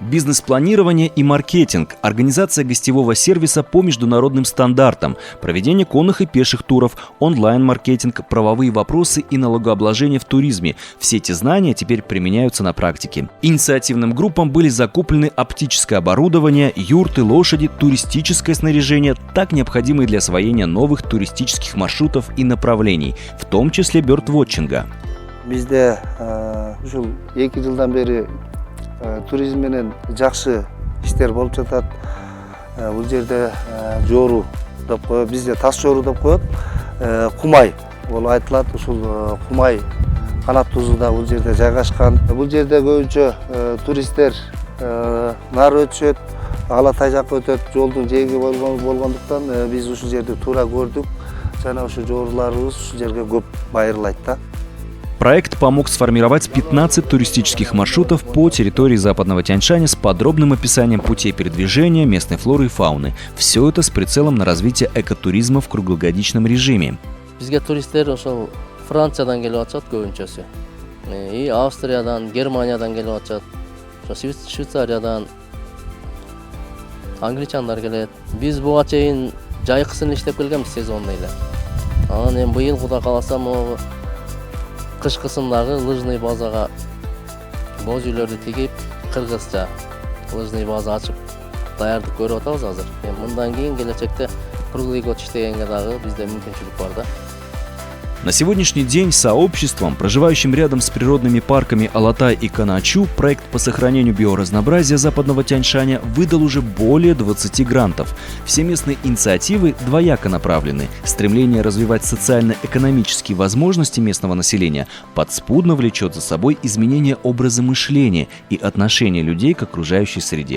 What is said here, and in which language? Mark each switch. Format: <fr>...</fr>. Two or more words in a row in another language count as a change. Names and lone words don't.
<ru>Бизнес-планирование и маркетинг, организация гостевого сервиса по международным стандартам, проведение конных и пеших туров, онлайн-маркетинг, правовые вопросы и налогообложение в туризме. Все эти знания теперь применяются на практике. Инициативным группам были закуплены установлены оптическое оборудование, юрты, лошади, туристическое снаряжение, так необходимые для освоения новых туристических маршрутов и направлений, в том числе бёрдвотчинга.</ru> <ky>Бизде ушул 2 жылдан бери туризм менен жакшы иштер болуп жатат. Бул жерде жоору деп коет, бизде таш жоору деп коет. Кумай болуп айтылат. Ушул Кумай канат тузуда бул жерде жайгашкан. Бул жерде көбүнчө туристтер нары өтүшөт, Алатай жакка өтөт. Жолдун жээги болгондуктан биз ушул жерди туура көрдүк. Жана ушул жооруларыбыз ушул жерге көп байырылайт да.</ky> <ru>Проект помог сформировать 15 туристических маршрутов по территории Западного Тянь-Шаня с подробным описанием путей передвижения, местной флоры и фауны. Все это с прицелом на развитие экотуризма в круглогодичном режиме.</ru> <ky>Бизге туристтер ошол Франциядан келип атышат көбүнчөсү. И Австриядан, Германиядан келип атышат. Ошо Швейцариядан англичандар келет. Биз буга чейин жайкысын иштеп келгенбиз сезонда эле. Анан эми быйыл Кудай кааласа могу кышкысын дагы лыжный базага боз үйлөрдү тигип, кыргызча лыжный база ачып даярдык көрүп атабыз азыр. Эми мындан кийин келечекте</ky> <ru>круглый год</ru> <ky>иштегенге дагы бизде мүмкүнчүлүк бар да.</ky> <ru>На сегодняшний день сообществом, проживающим рядом с природными парками Алатай и Канаачу, проект по сохранению биоразнообразия Западного Тянь-Шаня выдал уже более 20 грантов. Все местные инициативы двояко направлены. Стремление развивать социально-экономические возможности местного населения подспудно влечет за собой изменение образа мышления и отношения людей к окружающей среде.</ru>